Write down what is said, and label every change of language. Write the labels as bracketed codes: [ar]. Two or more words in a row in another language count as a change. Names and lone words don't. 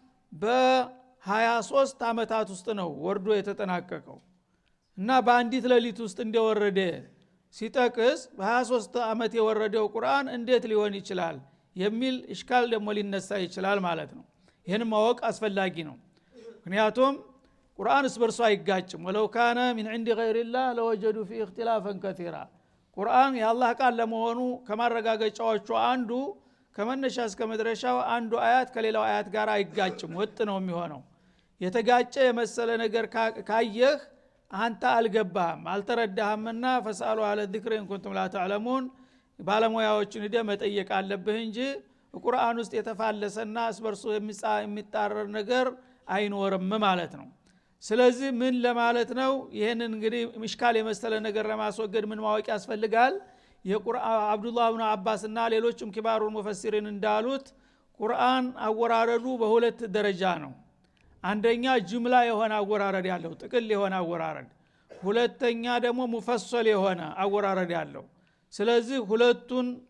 [am] በ23 አመታት ውስጥ ነው ወርዶ የተጠናቀቀው እና በአንዲት ሌሊት ውስጥ እንደወረደ ሲጠቅስ በ23 አመት የወረደው ቁርአን እንዴት ሊሆን ይችላል የሚል እሽካል ደግሞ ሊነሳ ይችላል ማለት ነው ይሄን ማወቅ አስፈላጊ ነው ምክንያቱም ቁርአን እስበርሱ አይጋጭም [ar] ولو كان من عند غير الله لوجدوا فيه اختلافا كثيرا [am] ቁርአን የአላህ ቃል ለመሆኑ ከማረጋገጫዎቹ አንዱ ከመነሻ እስከ መድረሻው አንዱ አያት ከሌላው አያት ጋር አይጋጭም ወጥ ነው የሚሆነው የተጋጨ የመሰለ ነገር ካየህ አንተ አልገባህም አልተረዳህምና [ar] فاسألوا أهل الذكر إن كنتم لا تعلمون [am] ባለሙያዎችን ሄደ መጠየቅ አለብህ እንጂ ቁርአን ውስጥ የተፋለሰና እስበርሱ የሚጣረር ነገር አይኖርም ማለት ነው ስለዚህ ምን ለማለት ነው ይሄንን እንግዲህ ምሽካል የመሰለ ነገር ለማስወገድ ምን ማወቅ ያስፈልጋል የቁርአን አብዱላህ ኢብኑ አባስ እና ሌሎችም [ar] كبار المفسرين [am] እንዳሉት ቁርአን አወራረዱ በሁለት ደረጃ ነው አንደኛ ጅምላ የሆነ አወራረድ ያለው ጥቅል የሆነ አወራረድ ሁለተኛ ደግሞ ሙፈሰል የሆነ አወራረድ ያለው ስለዚህ ሁለቱን